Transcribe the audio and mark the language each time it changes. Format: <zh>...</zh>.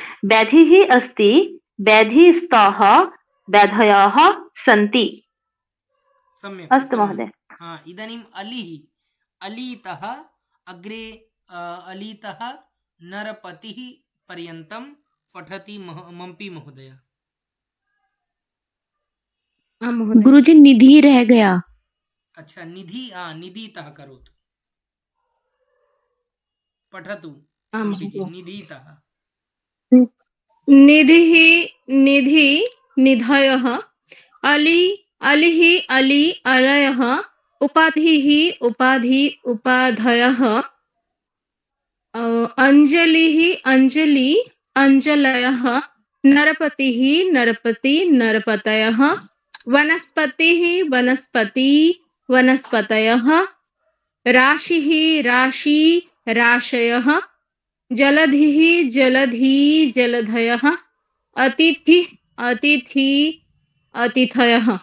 <sa>व्याधिः अस्ति, व्याधिस्तः व्याधयः सन्ति। सम्यक्। अस्तु महोदय। हाँ, इदानीम् अलिः, अलीतः अग्रे अलीतः नरपतिः पर्यन्तं पठति मम्पी महोदय।</sa> <hi>गुरुजी निधि रह गया।</hi> <sa>अच्छा, निधि, निधितः करोतु, पठतु निधितः। निधिः निधि निधयः, अली अलिः अली अलयः, उपाधिः उपाधि उपाधयः, अंजलिः अंजलि अंजलयः, नरपतिः नरपति नरपतयः, वनस्पतिः वनस्पति वनस्पतयः, राशिः राशि राशयः, जलधिः जलधि जलधयः, अतिथि अतिथि अतिथयः।</sa>